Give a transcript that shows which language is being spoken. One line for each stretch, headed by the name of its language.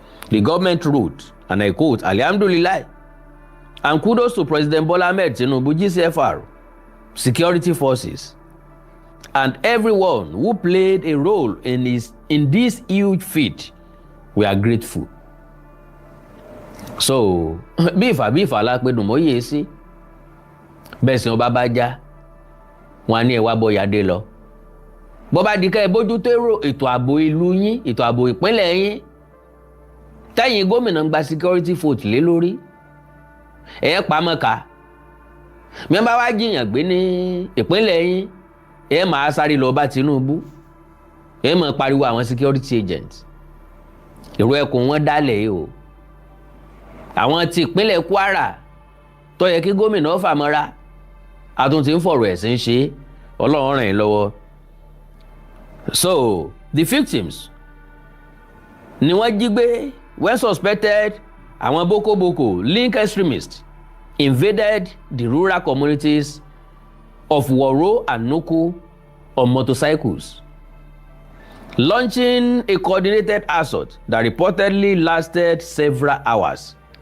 English: The government wrote, and I quote, "Alhamdulillah, and kudos to President Bola Ahmed Tinubu, GCFR, security forces, and everyone who played a role in this huge feat we are grateful.
Yoruba: So bí ìfà lápẹ́dùn mọ́ yé sí bẹ́ẹ̀ sì ọba bá já wọn á ní ẹwà bọ́yàdé lọ bọ́ bá di ká ẹ bójú tó èrò ètò ààbò ìlú yín ètò ààbò ìpínlẹ̀ yín tẹ́yìn gómìnà ń gba security vote lé lórí ẹ̀ pamọ́ ká mi bá wá jiyàn gbé ní ìpínlẹ̀ yín ẹ̀ máa sáré lọ bá Tinubu ẹ̀ máa pariwo àwọn security agents èrò ẹkùn wọn dálẹ̀ yìí o àwọn ti ìpínlẹ̀ Kwara tó yẹ kí gómìnà fàmọ́ra àtúntì ń fọ̀rọ̀ ẹ̀sìn ṣe Ọlọ́run ràn yín lọ́wọ́.
English: So the victims
Yoruba: ni wọ́n jí gbé
English: when suspected àwọn boko link extremists invaded the rural communities of Woro and Nuku on motorcycles, launching a coordinated assault that reportedly lasted several hours.